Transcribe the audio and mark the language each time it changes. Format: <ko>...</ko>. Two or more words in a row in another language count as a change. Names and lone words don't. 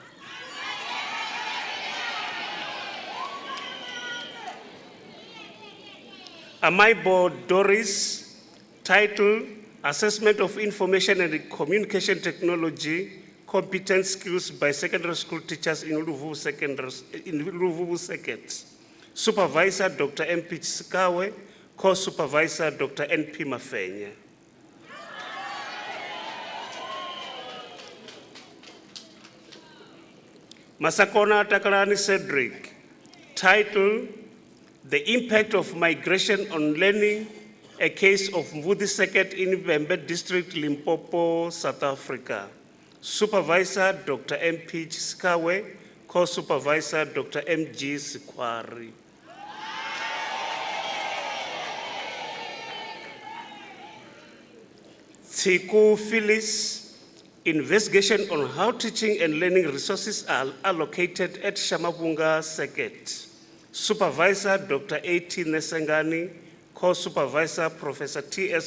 <en>Amaibo Doris, title, Assessment of Information and Communication Technology, Competence Skills by Secondary School Teachers in Luvubu Second. Supervisor, Dr. M.P. Sikawe, Co-Supervisor, Dr. N.P. Mafenye. Masakona Takalani Cedric, title, The Impact of Migration on Learning, a case of Mvudi Seket in Bembe District, Limpopo, South Africa. Supervisor, Dr. M.P. Sikawe, Co-Supervisor, Dr. M.G. Sikwari. Tsiku Phyllis, investigation on how teaching and learning resources are allocated at Shamabunga Seket. Supervisor, Dr. A.T. Nesengani, Co-Supervisor, Professor T.S.</en>